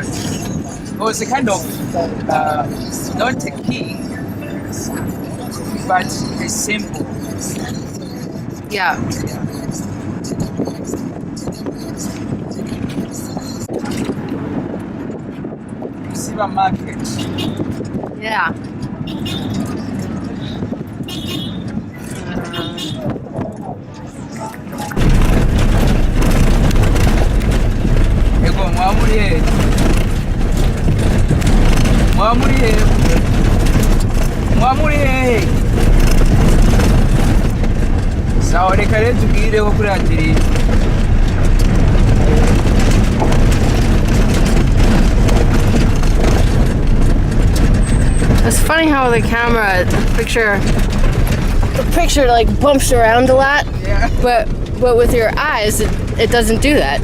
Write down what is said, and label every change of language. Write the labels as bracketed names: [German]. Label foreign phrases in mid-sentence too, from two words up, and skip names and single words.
[English] It was a kind of not a king, but a symbol. Yeah. Silver market. Yeah. [Rundi] Ego mwamuriye. Sawa reka rero tugireho kuri atiri. [English] It's funny how the camera, the picture like bumps around a lot. Yeah. But with your eyes, it doesn't do that.